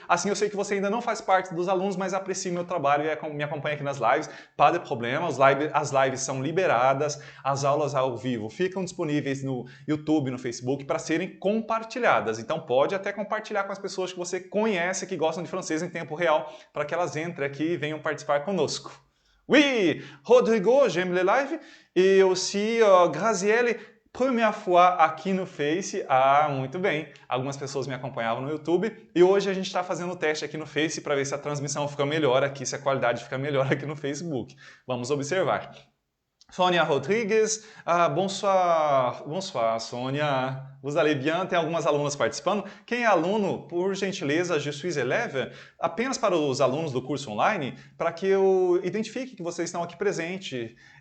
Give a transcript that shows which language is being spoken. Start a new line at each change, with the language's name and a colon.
Portuguese: Assim eu sei que você ainda não faz parte dos alunos, mas aprecia meu trabalho e me acompanha aqui nas lives.
French: Pas de
Portuguese: problema, as lives são liberadas, as aulas ao vivo ficam disponíveis no YouTube, no Facebook, para serem compartilhadas. Então pode até compartilhar com as pessoas que você conhece que gostam de francês em tempo real, para que elas entrem aqui e venham participar conosco.
French: Oui, Rodrigo, j'aime les lives. E aussi Graziele, première fois
Portuguese: aqui no Face. Ah, muito bem. Algumas pessoas me acompanhavam no YouTube. E hoje a gente está fazendo o teste aqui no Face para ver se a transmissão fica melhor aqui, se a qualidade fica melhor aqui no Facebook. Vamos observar.
French: Sonia Rodrigues, bonsoir, bonsoir, Sonia. Vous allez bien?
Portuguese: Tem algumas alunas participando. Quem é aluno, por gentileza,
French: je suis élève,
Portuguese: apenas para os alunos do curso online, para que eu identifique que vocês estão aqui presentes.